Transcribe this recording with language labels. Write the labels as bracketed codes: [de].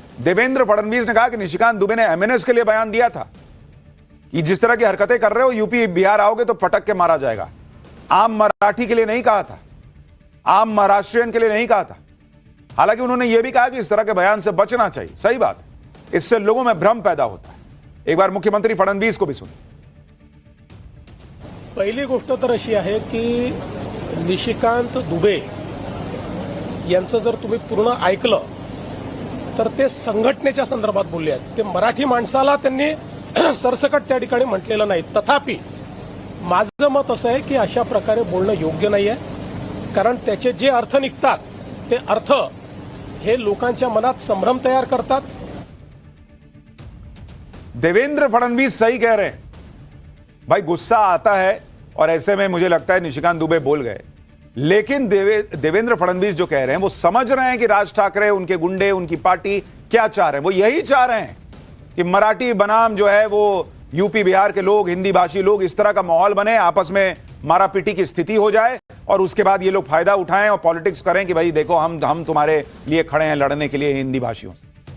[hi] देवेंद्र फडणवीस ने कहा कि निशिकांत दुबे ने एमएनएस के लिए बयान दिया था कि जिस तरह की हरकतें कर रहे हो यूपी बिहार आओगे तो पटक के मारा जाएगा। आम मराठी के लिए नहीं कहा था, आम महाराष्ट्रियन के लिए नहीं कहा था। हालांकि उन्होंने यह भी कहा कि इस तरह के बयान से बचना चाहिए। सही बात है, इससे लोगों में भ्रम पैदा होता है। एक बार मुख्यमंत्री फडणवीस को भी सुनिए। [mr] पहिली गोष्ट तर अशी आहे की निशिकांत दुबे यांचं जर तुम्ही पूर्ण ऐकलं तर ते संघटनेच्या संदर्भात बोलले आहेत। ते मराठी माणसाला त्यांनी सरसकट त्या ठिकाणी म्हटलेलं नाही। तथापि माझं मत असं आहे की अशा प्रकारे बोलणं योग्य नाही आहे, कारण त्याचे जे अर्थ निघतात ते अर्थ हे लोकांच्या मनात संभ्रम तयार करतात। [hi] देवेंद्र फडणवीस सही कह रहे हैं भाई, गुस्सा आता है और ऐसे में मुझे लगता है निशिकांत दुबे बोल गए, लेकिन देवेंद्र फडणवीस जो कह रहे हैं वो समझ रहे हैं कि राज ठाकरे, उनके गुंडे, उनकी पार्टी क्या चाह रहे हैं। वो यही चाह रहे हैं कि मराठी बनाम जो है वो यूपी बिहार के लोग, हिंदी भाषी लोग, इस तरह का माहौल बने, आपस में मारापीटी की स्थिति हो जाए और उसके बाद ये लोग फायदा उठाएं और पॉलिटिक्स करें कि भाई देखो हम तुम्हारे लिए खड़े हैं लड़ने के लिए हिंदी भाषियों से।